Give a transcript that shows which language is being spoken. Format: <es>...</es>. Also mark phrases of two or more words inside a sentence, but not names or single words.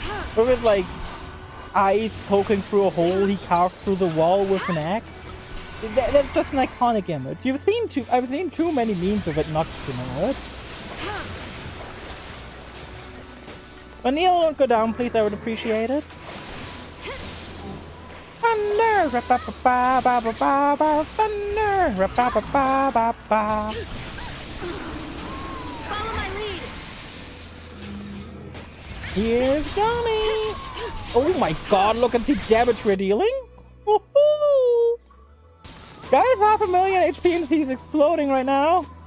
<en>With like eyes poking through a hole he carved through the wall with an axe. That's just an iconic image. I've seen too many memes of it not to know it. But Neil, don't go down, please. I would appreciate it. Thunder, ra-ba-ba-ba-ba-ba-ba, thunder, ra-ba-ba-ba-ba-ba. Follow my lead. Here's Johnny. Oh my god, look at the damage we're dealing. Woohoo! Guys, 500,000 HP and he's exploding right now.</en>